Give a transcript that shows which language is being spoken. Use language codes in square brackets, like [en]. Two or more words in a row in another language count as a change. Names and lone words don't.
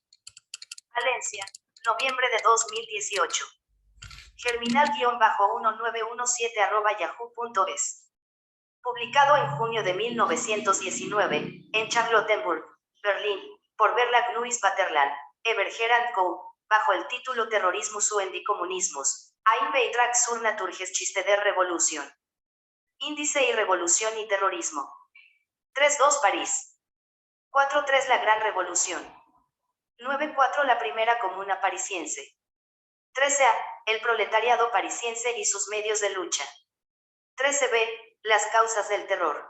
[es] Valencia, noviembre de 2018. Germinal-1917@yahoo.es. Publicado en junio de 1919, en Charlottenburg, Berlín, por Verlag Louis Vaterland, Everger & Co., bajo el título Terrorismus und die Kommunismus, ein Beitrag zur Naturgeschichte der Revolution. Índice y Revolución y Terrorismo. 3.2 París. 4.3 La Gran Revolución. 9.4 La Primera Comuna Parisiense. 13a. El proletariado parisiense y sus medios de lucha. 13b. Las causas del terror.